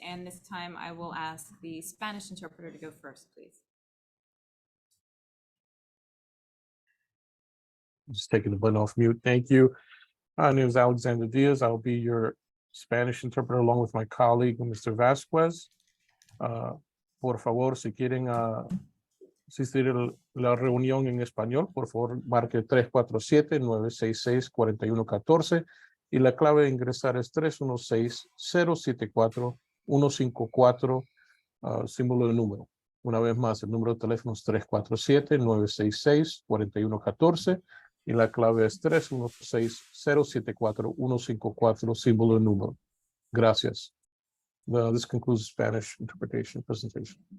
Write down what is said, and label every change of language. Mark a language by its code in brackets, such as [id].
[en] And this time I will ask the Spanish interpreter to go first, please. Just taking the button off mute. Thank you. My name is Alexander Diaz. I'll be your Spanish interpreter along with my colleague, Mr. Vasquez. [es] Por favor, si quieren asistir a la reunión en español, por favor, marque 347-966-4114 y la clave de ingresar es 316-074-154, símbolo de número. Una vez más, el número de teléfono es 347-966-4114 y la clave es 316-074-154, símbolo de número. Gracias. [en] This concludes the Spanish interpretation presentation.